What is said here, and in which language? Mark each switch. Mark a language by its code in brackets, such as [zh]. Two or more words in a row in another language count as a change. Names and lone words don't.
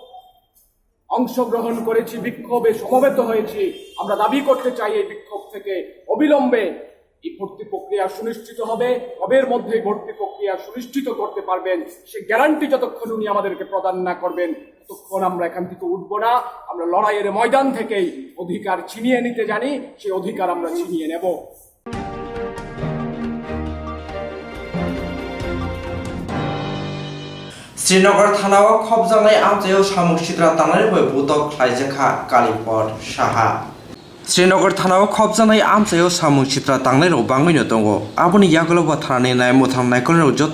[bn] অংশগ্রহণ করেছি বিক্ষোভে সমবেত হয়েছি আমরা দাবি করতে চাই এই বিক্ষোভ থেকে অবিলম্বে এই ভর্তি প্রক্রিয়া সুনিশ্চিত হবে কবের মধ্যে ভর্তি প্রক্রিয়া সুনিশ্চিত করতে পারবেন সে গ্যারান্টি যতক্ষণ উনি আমাদেরকে প্রদান না করবেন ততক্ষণ আমরা এখান থেকে উঠবো না আমরা লড়াইয়ের ময়দান থেকেই অধিকার ছিনিয়ে নিতে জানি সেই অধিকার আমরা ছিনিয়ে নেব [trp] Srinagar Thanao khobjangnai amjayo samung sitra tangnai bai butok khlaijakha Kalipot Saha Srinagar Thanao khobjangnai amjayo samung sitra tangnai rok bangmaino tongo aboni yaguloba thanani naimotham naikolrok joto